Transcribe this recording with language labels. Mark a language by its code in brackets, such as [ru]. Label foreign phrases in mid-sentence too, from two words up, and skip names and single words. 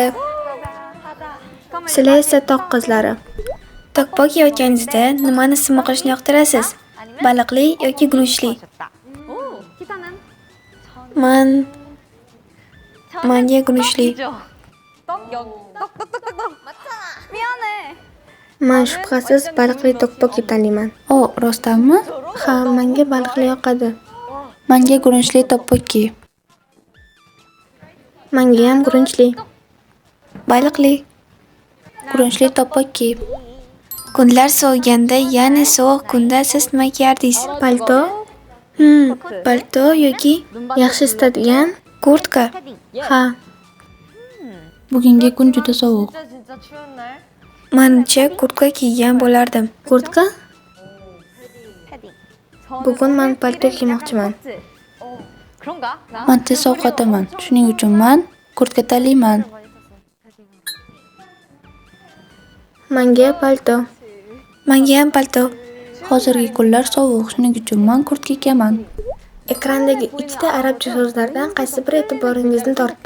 [uz] Sizlar esa tog' qizlari. Tokpok yeyotganingizda nimani isitma qilishni yoqtirasiz? Baliqli yoki guruchli? Menga guruchli. [ko] 떡. 미안해. [uz] Man shubhasiz baliqli to'qpoq deb tanlayman. O, rostdanmi? Ha, menga baliqli yoqadi. Menga guruchli tteokbokki. Menga ham guruchli. Baliqli. Guruchli tteokbokki. Kunlar soviganda, ya'ni sovuq kunda siz nima kiyardingiz? Palto? Palto yoki yaxshi isitadigan kurtka? Ha, Bugungi kun juda sovuq. Menimcha, kurtka kiygan bo'lardim. kurtka? [ko] 패딩. [uz] Bugun men palto kiymoqchiman. [ko] 그런가? 나? [uz] Men tez ovqataman. Shuning uchun men kurtka tanlayman. Menga palto. Menga ham palto. Hozirgi kunlar sovuq, shuning uchun men kurtka kiyaman. Ekrandagi ikkita arabcha so'zlardan qaysi biri e'tiboringizni tortdi?